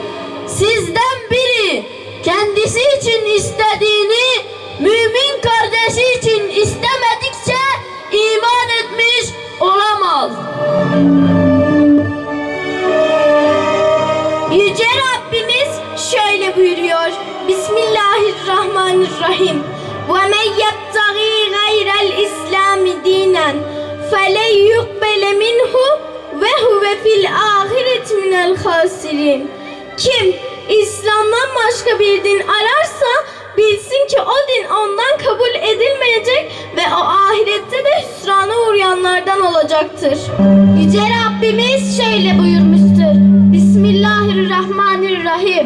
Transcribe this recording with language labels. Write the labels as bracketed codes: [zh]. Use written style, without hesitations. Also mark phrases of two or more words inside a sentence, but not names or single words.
[tr] Sizden biri kendisi için istediğini mümin kardeşi için istemedikçe iman etmiş olamaz. Yüce Rabbimiz şöyle buyuruyor. [ar] بسم الله الرحمن الرحيم. وَمَنْ يَبْتَغِي غَيْرَ الْإِسْلَامِ دِينًا فَلَنْ يُقْبَلَ مِنْهُ وَهُوَ فِي الْآخِرَةِ مِنَ الْخَاسِرِينَ. [tr] Kim İslam'dan başka bir din ararsa bilsin ki o din ondan kabul edilmeyecek ve o ahirette de hüsrana uğrayanlardan olacaktır. Yüce Rabbimiz şöyle buyurmuştur. Bismillahirrahmanirrahim.